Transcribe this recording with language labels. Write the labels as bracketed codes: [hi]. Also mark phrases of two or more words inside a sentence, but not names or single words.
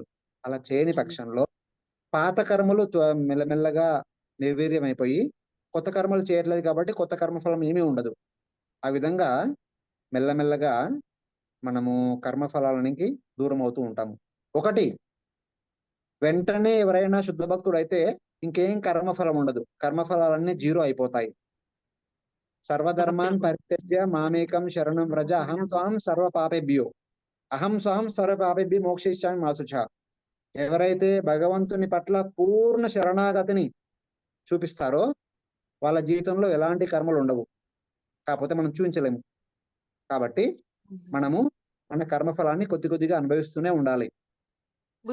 [te] అలా చేయని పక్షంలో పాత కర్మలు మెల్లమెల్లగా నిర్వీర్యమైపోయి కొత్త కర్మలు చేయట్లేదు కాబట్టి కొత్త కర్మఫలం ఏమీ ఉండదు. ఆ విధంగా మెల్లమెల్లగా మనము కర్మఫలాలనికి దూరం అవుతూ ఉంటాము. ఒకటి, వెంటనే ఎవరైనా శుద్ధ భక్తుడు అయితే ఇంకేం కర్మఫలం ఉండదు, కర్మఫలాలన్నీ జీరో అయిపోతాయి. [sa] సర్వధర్మాన్ పరిత్యజ్య మామేకం శరణం వ్రజ అహం త్వాం సర్వ పాపేభ్యో సర్వ పాపేభ్యో మోక్షయిష్యామి మా శుచ. [te] ఎవరైతే భగవంతుని పట్ల పూర్ణ శరణాగతిని చూపిస్తారో వాళ్ళ జీవితంలో ఎలాంటి కర్మలు ఉండవు. కాకపోతే మనం చూపించలేము. కాబట్టి మనము మన కర్మఫలాన్ని కొద్ది కొద్దిగా అనుభవిస్తూనే ఉండాలి. ఇప్పుడు